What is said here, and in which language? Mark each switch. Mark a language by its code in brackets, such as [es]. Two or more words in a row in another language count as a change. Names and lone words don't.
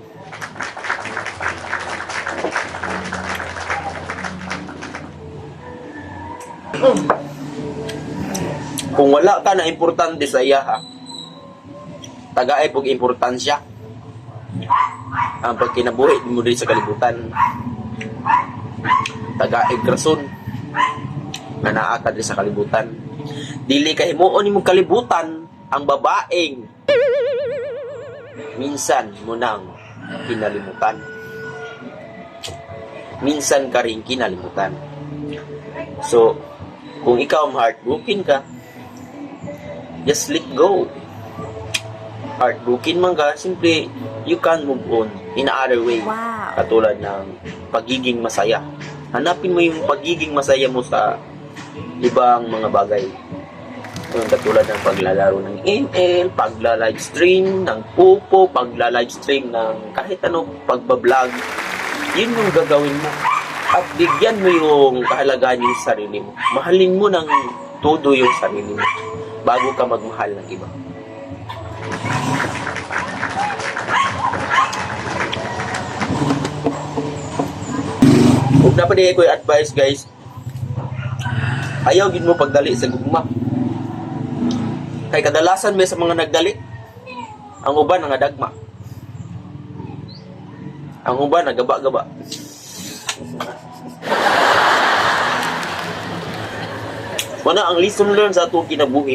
[ceb] Kung wala ka na importante sa iya, tagaay pog importansya. Ang pagkinabuhi mo rin sa kalibutan. Tagaay rason nga naa ka sa kalibutan. Dili ka himuon imong kalibutan ang babaeng minsan mo nang kinalimutan. [tl] Minsan ka rin kinalimutan. [ceb] So, kung ikaw heartbroken ka, [en] just let go. Heartbroken [ceb] man ka, [en] simply you can move on in other way. Wow. [tl] Katulad ng pagiging masaya. Hanapin mo yung pagiging masaya mo sa ibang mga bagay. Yung katulad ng paglalaro ng ML, pagla-livestream ng pupo, pagla-livestream ng kahit ano, pagbablog. Yun yung gagawin mo. At bigyan mo yung kahalagaan yung sarili mo. Mahalin mo ng todo yung sarili mo bago ka magmahal ng iba. Kung dapat ko yung [hil] advice guys, ayaw gid mo pagdali sa gugma. Kay kadalasan may sa mga nagdali, ang uban nangadagma. Ang uban nagaba-gaba. [ceb] Wala ang [en] lesson learned [ceb] sa atong kinabuhi.